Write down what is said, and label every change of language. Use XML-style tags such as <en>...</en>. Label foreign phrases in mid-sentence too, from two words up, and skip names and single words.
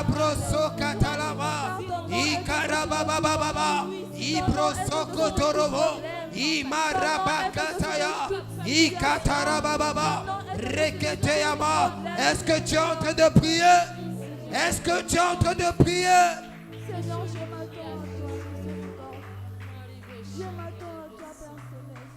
<fr>Libroso katalama. Ikarababababa. Ibroso kotorobo. Imarabakataya. Ikatarabababa. Reketeyama. Est-ce que tu es en train de prier? Est-ce que tu es en train de prier? Seigneur, je m'attends à toi, miséricorde. Je m'attends à toi, Père Céleste.</fr>